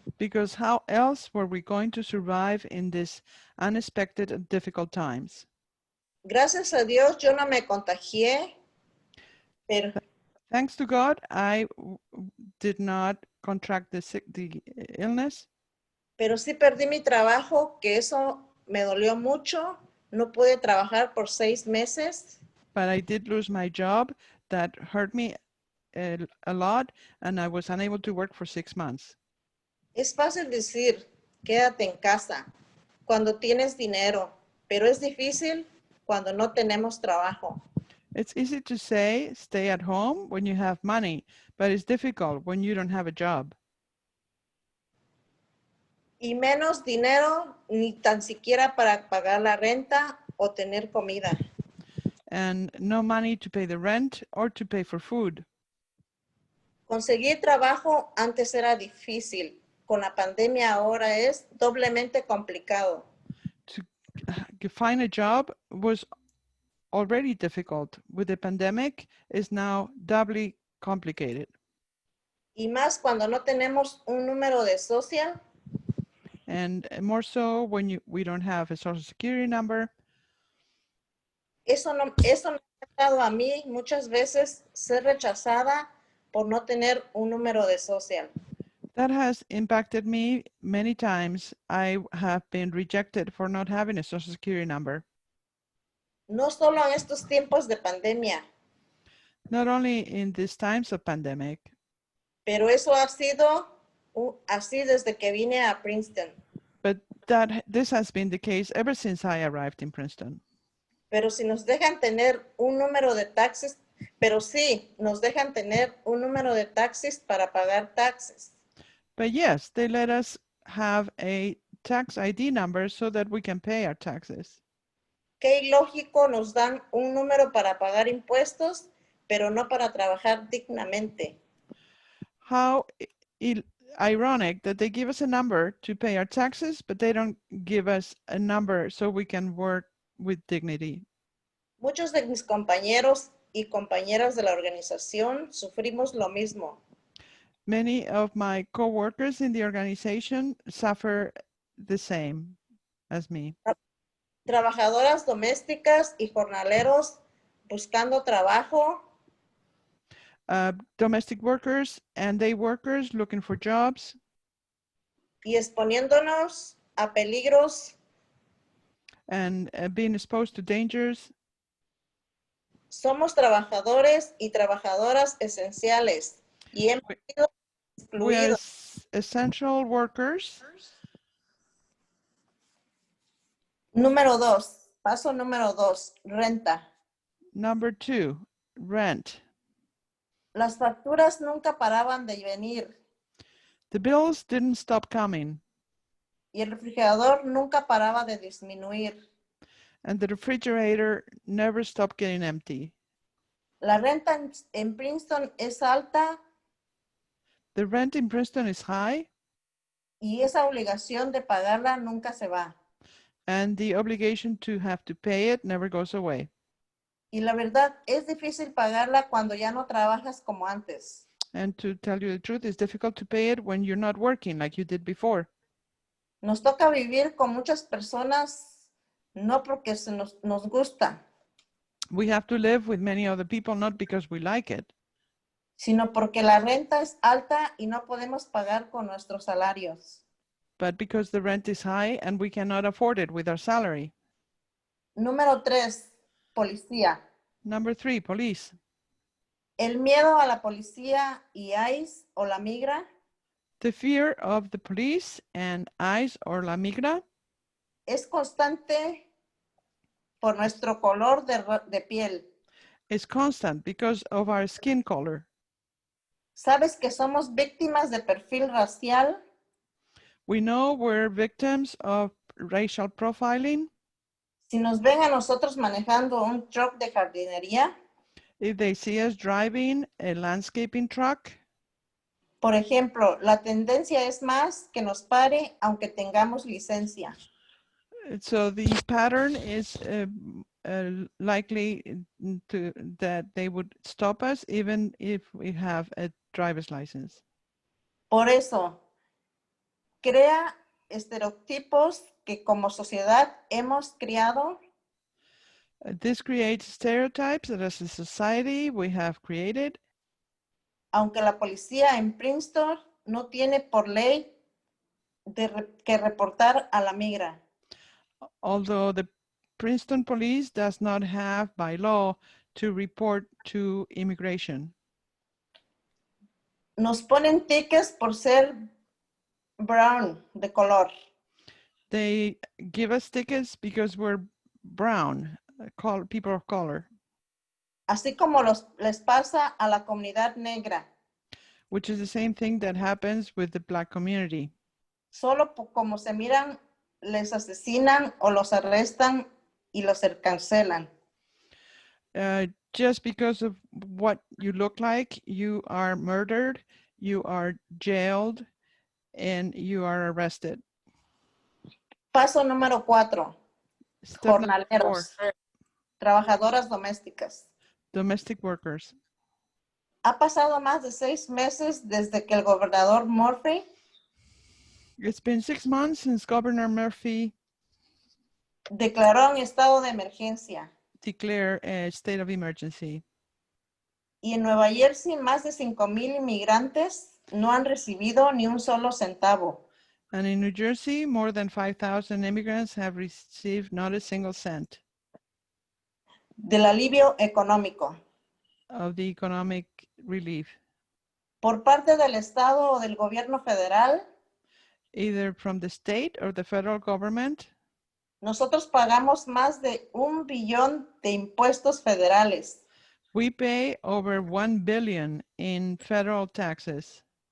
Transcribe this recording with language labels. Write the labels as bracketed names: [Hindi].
[English] Because how else were we going to survive in these unexpected and difficult times? [Spanish] Gracias a Dios yo no me contagié, pero [English] thanks to God, I did not contract the illness. [Spanish] Pero sí perdí mi trabajo, que eso me dolió mucho. No pude trabajar por 6 meses. [English] But I did lose my job. That hurt me a lot, and I was unable to work for 6 months. [Spanish] Es fácil decir, quédate en casa cuando tienes dinero, pero es difícil cuando no tenemos trabajo. [English] It's easy to say, stay at home when you have money, but it's difficult when you don't have a job. [Spanish] Y menos dinero, ni tan siquiera para pagar la renta o tener comida. [English] and no money to pay the rent or to pay for food. [Spanish] Conseguir trabajo antes era difícil. Con la pandemia ahora es doblemente complicado. [English] To find a job was already difficult. With the pandemic, is now doubly complicated. [Spanish] Y más cuando no tenemos un número de social. [English] And more so when we don't have a social security number. [Spanish] Eso me ha dado a mí muchas veces ser rechazada por no tener un número de social. [English] That has impacted me many times. I have been rejected for not having a social security number. [Spanish] No solo en estos tiempos de pandemia. [English] Not only in these times of pandemic. [Spanish] Pero eso ha sido así desde que vine a Princeton. [English] But this has been the case ever since I arrived in Princeton. [Spanish] Pero si nos dejan tener un número de taxes, pero sí, nos dejan tener un número de taxis para pagar taxes. [English] But yes, they let us have a tax ID number so that we can pay our taxes. [Spanish] Qué ilógico nos dan un número para pagar impuestos, pero no para trabajar dignamente. [English] How ironic that they give us a number to pay our taxes, but they don't give us a number so we can work with dignity. [Spanish] Muchos de mis compañeros y compañeras de la organización sufrimos lo mismo. [English] Many of my co-workers in the organization suffer the same as me. [Spanish] Trabajadoras domésticas y jornaleros buscando trabajo. [English] Domestic workers and day workers looking for jobs. [Spanish] Y exponiéndonos a peligros. [English] And being exposed to dangers. [Spanish] Somos trabajadores y trabajadoras esenciales y hemos sido [English] We are [Spanish] excluidos. [English] essential workers. [Spanish] Número 2, paso número 2, renta. [English] Number 2, rent. [Spanish] Las facturas nunca paraban de venir. [English] The bills didn't stop coming. [Spanish] Y el refrigerador nunca paraba de disminuir. [English] And the refrigerator never stopped getting empty. [Spanish] La renta en Princeton es alta. [English] The rent in Princeton is high. [Spanish] Y esa obligación de pagarla nunca se va. [English] And the obligation to have to pay it never goes away. [Spanish] Y la verdad, es difícil pagarla cuando ya no trabajas como antes. [English] And to tell you the truth, it's difficult to pay it when you're not working like you did before. [Spanish] Nos toca vivir con muchas personas, no porque nos gusta. [English] We have to live with many other people, not because we like it, [Spanish] sino porque la renta es alta y no podemos pagar con nuestros salarios. [English] but because the rent is high and we cannot afford it with our salary. [Spanish] Número 3, policía. [English] Number 3, police. [Spanish] El miedo a la policía y ICE o la migra. [English] The fear of the police and ICE or la migra. [Spanish] Es constante por nuestro color de piel. [English] Is constant because of our skin color. [Spanish] ¿Sabes que somos víctimas de perfil racial? [English] We know we're victims of racial profiling. [Spanish] Si nos ven a nosotros manejando un truck de jardinería. [English] If they see us driving a landscaping truck. [Spanish] Por ejemplo, la tendencia es más que nos pare aunque tengamos licencia. [English] So the pattern is likely that they would stop us even if we have a driver's license. [Spanish] Por eso, crea estereotipos que como sociedad hemos creado. [English] This creates stereotypes that as a society we have created. [Spanish] Aunque la policía en Princeton no tiene por ley que reportar a la migra. [English] Although the Princeton police does not have by law to report to immigration. [Spanish] Nos ponen tickets por ser brown, de color. [English] They give us tickets because we're brown, people of color. [Spanish] Así como les pasa a la comunidad negra. [English] Which is the same thing that happens with the Black community. [Spanish] Solo como se miran, les asesinan o los arrestan y los encarcelan. [English] Just because of what you look like, you are murdered, you are jailed, and you are arrested. [Spanish] Paso número 4. [English] Step number 4, [Spanish] Jornaleros, trabajadoras domésticas. [English] domestic workers. [Spanish] Ha pasado más de 6 meses desde que el gobernador Murphy [English] It's been 6 months since Governor Murphy [Spanish] declaró un estado de emergencia. [English] declared a state of emergency. [Spanish] Y en Nueva Jersey, más de 5,000 inmigrantes no han recibido ni un solo centavo. [English] And in New Jersey, more than 5,000 immigrants have received not a single cent [Spanish] Del alivio económico [English] of the economic relief, [Spanish] por parte del Estado o del gobierno federal. [English] either from the state or the federal government. [Spanish] Nosotros pagamos más de 1 billón de impuestos federales [English] We pay over 1 billion in federal taxes